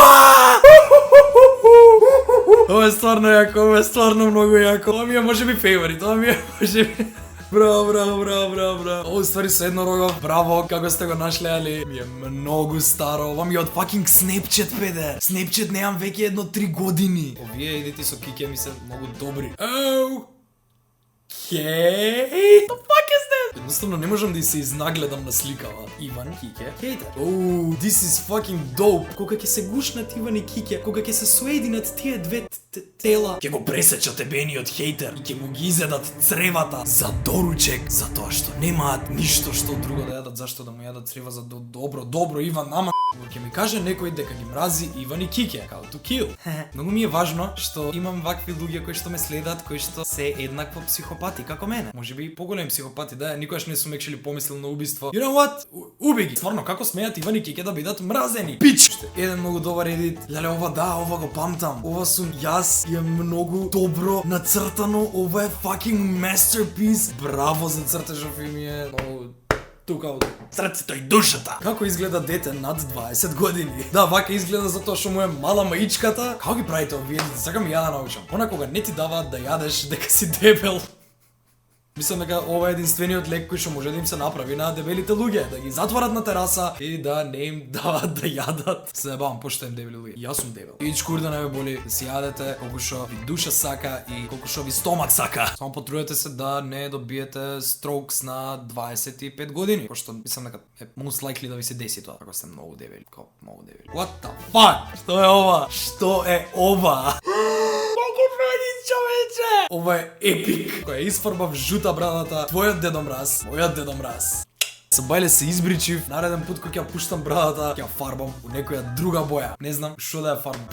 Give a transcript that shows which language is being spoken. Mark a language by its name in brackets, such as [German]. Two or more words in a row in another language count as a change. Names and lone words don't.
[Macedonian] Ова е стварно јако, ова е стварно многу јако. Ова ми е можеби фейворит, ова ми е можеби... Браво. Ово ствари со еднорогов, браво, како сте го нашле, али ми е многу старо. Ова ми е од fucking Snapchat, педе. Snapchat неам веќе едно 3 години. Овие едити со Кике ми се многу добри. [English] Okay. The fuck is this? [Macedonian] Едноставно не можам да се изнагледам на сликава. Иван, Кике, хейтер. [English] This is fucking dope. [Macedonian] Кога ќе се гушнат Иван и Кике, кога ќе се соединат тие две тела, ќе го пресечат ебениот хейтер и ќе му ги изедат цревата за доручек, затоа што немаат ништо што друго да јадат, зашто да му јадат црева за добро Иван, ама ќе ми каже некој дека ги мрази Иван и Кике, [English] how to kill. [Macedonian] Многу ми е важно што имам вакви луѓе кои што ме следат, кои што се еднакво психопати како мене. Можеби и поголеми психопати, да, никогаш не сум екшели помислил на убиство. [English] You know what? [Macedonian] Уби ги. Стварно, како смеат Иван и Кике да бидат мразени? Пич! Еден многу добар едит. Леле, ова го памтам. Ова сум јас и е многу добро нацртано. Ова е [English] fucking masterpiece. [Macedonian] Браво за цртежов и ми е многу тука од срцето и душата. Како изгледа дете над 20 години? Да, вака изгледа затоа што му е мала маичката. Како ги правите овие? Сакам ја да научам. Она кога не ти даваат да јадеш дека си дебел. Мислам дека ова е единствениот лек кој што може да им се направи на дебелите луѓе, да ги затворат на тераса и да не им дават да јадат. Се забавам пошто им дебели луѓе. Јас сум дебел. И чкур да не ве боли, да си јадете колку што ви душа сака и колку што ви стомак сака. Само потрудете се да не добиете строкс на 25 години, пошто мислам дека е [English] most likely [Macedonian] да ви се деси тоа ако сте многу дебели, многу дебели. [English] What the fuck? [Macedonian] Што е ова? Што е ова? Човече! Ова е епик. Која испарбав жута брадата, твојот Дедо Мраз, мојот Дедо Мраз. Со бајле се избричив, нареден пут кој ќе пуштам брадата, ќе фарбам у некоја друга боја. Не знам што да ја фарбам.